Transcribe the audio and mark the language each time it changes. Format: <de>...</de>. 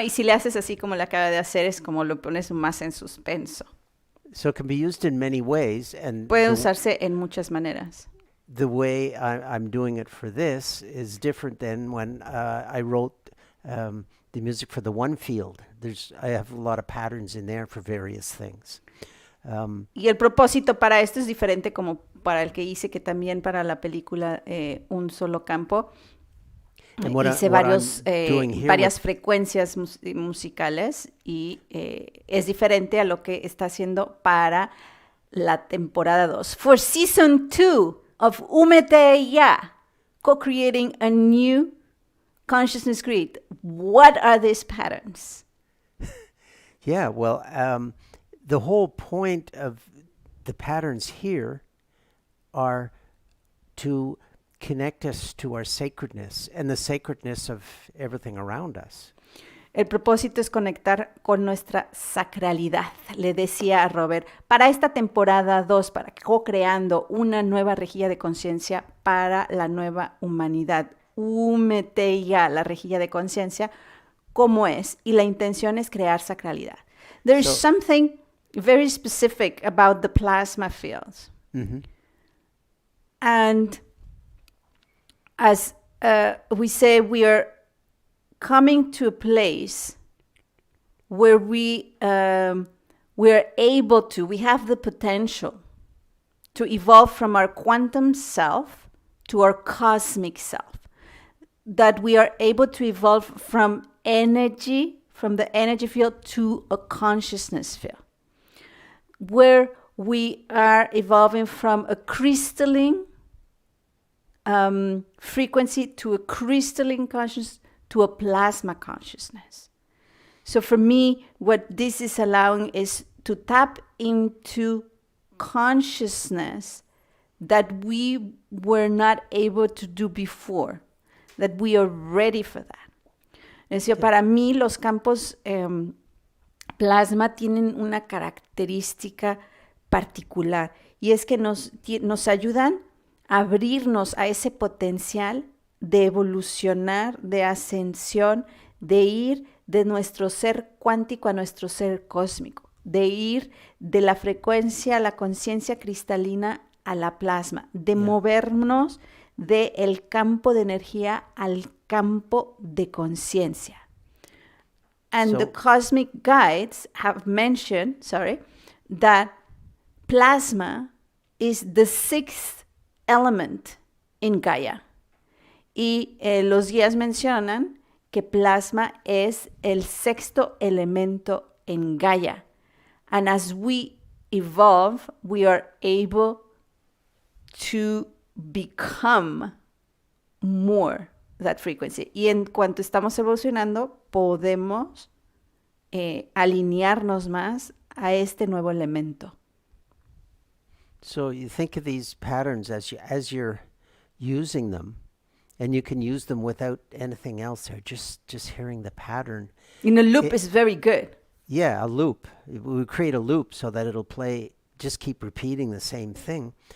<es>Y si le haces así como le acaba de hacer, es como lo pones más en suspenso.</es> <en>So it can be used in many ways, and</en> <es>Puede usarse en muchas maneras.</es> <en>the way I'm doing it for this is different than when I wrote the music for the one field. I have a lot of patterns in there for various things.</en> <es>Y el propósito para esto es diferente como para el que hice, que también para la película Un Solo Campo.</es> <en>And what</en> <es>Hice</es> <en>I'm doing here</en> <es>varias frecuencias musicales y es diferente a lo que está haciendo para la temporada 2.</es> <en>For Season 2 of Úmete Ya, co-creating a new consciousness grid. What are these patterns? Yeah, well, the whole point of the patterns here are to connect us to our sacredness and the sacredness of everything around us.</en> <es>El propósito es conectar con nuestra sacralidad, le decía a Robert, para esta temporada 2, para co-creando una nueva rejilla de conciencia para la nueva humanidad. Úmete ya, la rejilla de conciencia, como es, y la intención es crear sacralidad.</es> <en>There's something very specific about the plasma fields. Mm-hmm. And as we say, we are coming to a place where we are able to, we have the potential to evolve from our quantum self to our cosmic self. That we are able to evolve from energy, from the energy field to a consciousness field. Where we are evolving from a crystalline frequency to a crystalline consciousness to a plasma consciousness. So for me, what this is allowing is to tap into consciousness that we were not able to do before, that we are ready for that.</en> <es>Es decir, para mí los campos plasma tienen una característica particular y es que nos ayudan a abrirnos a ese potencial de evolucionar, de ascensión, de ir de nuestro ser cuántico a nuestro ser cósmico, de ir de la frecuencia a la conciencia cristalina a la plasma, de movernos del campo de energía al campo de conciencia.</es> <en>And the cosmic guides have mentioned, that plasma is the sixth element in Gaia.</en> <es>Y los guías mencionan que plasma es el sexto elemento en Gaia.</es> <en>And as we evolve, we are able to become more that frequency.</en> <es>Y en cuanto estamos evolucionando, podemos alinearnos más a este nuevo elemento.</es> <en>So you think of these patterns as you're using them, and you can use them without anything else there, just hearing the pattern. And a loop is very good. Yeah, a loop. We create a loop so that it'll play, just keep repeating the same thing.</en>